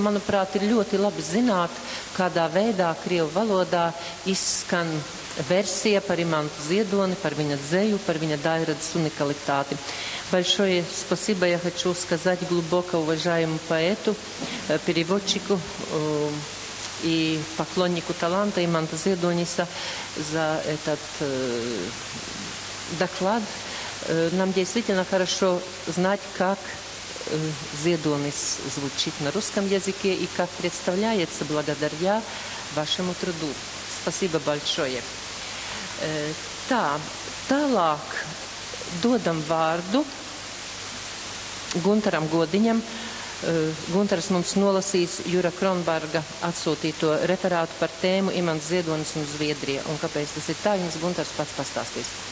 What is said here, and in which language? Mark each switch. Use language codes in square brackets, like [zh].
[lv] Manuprāt, ir ļoti labi zināt, kādā veidā Krievu valodā izskan versija par Imantu Ziedoni, par viņa dzeju, par viņa дайрадс уникалитати. [ru] Большое спасибо я хочу сказать глубоко уважаемому поэту, переводчику и поклоннику таланта Иманта Зедониса за этот доклад. Нам действительно хорошо знать, как Зедонис звучит на русском языке и как представляется благодаря вашему труду. Спасибо большое. [lv] Tālāk dodam vārdu Guntaram Godiņam. Guntars mums nolasīs Jura Kronberga atsūtīto referātu par tēmu Imants Ziedonis un Zviedrija. Un kāpēc tas ir tā, jums Guntars pats pastāstīs.